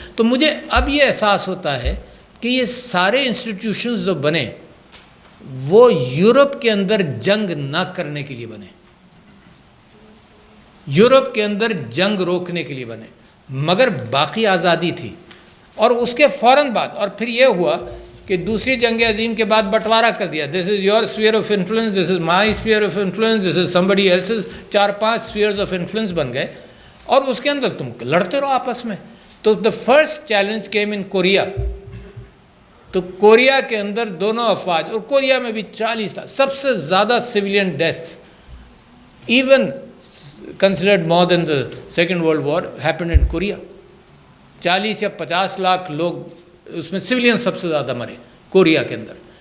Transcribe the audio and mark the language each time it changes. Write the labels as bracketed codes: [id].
[ur] تو مجھے اب یہ احساس ہوتا ہے کہ یہ سارے انسٹیٹیوشنز جو بنے وہ یورپ کے اندر جنگ نہ کرنے کے لیے بنے، یورپ کے اندر جنگ روکنے کے لیے بنے، مگر باقی آزادی تھی. اور اس کے فوراً بعد، اور پھر یہ ہوا کہ دوسری جنگ عظیم کے بعد بٹوارا کر دیا. [en] This is your sphere of influence, this is my sphere of influence, this is somebody else's. [ur] 4-5 اسفیئرز of influence بن گئے، اور اس کے اندر تم لڑتے رہو آپس میں. [en] تو the first challenge came in Korea. [ur] تو کوریا کے اندر دونوں افواج، اور کوریا میں بھی 40 لاکھ، سب سے زیادہ civilian [en] Deaths even considered more than the second world war happened in Korea. [ur] 40 یا 50 لاکھ لوگ اس میں سویلین سب سے زیادہ مرے کوریا کے اندر.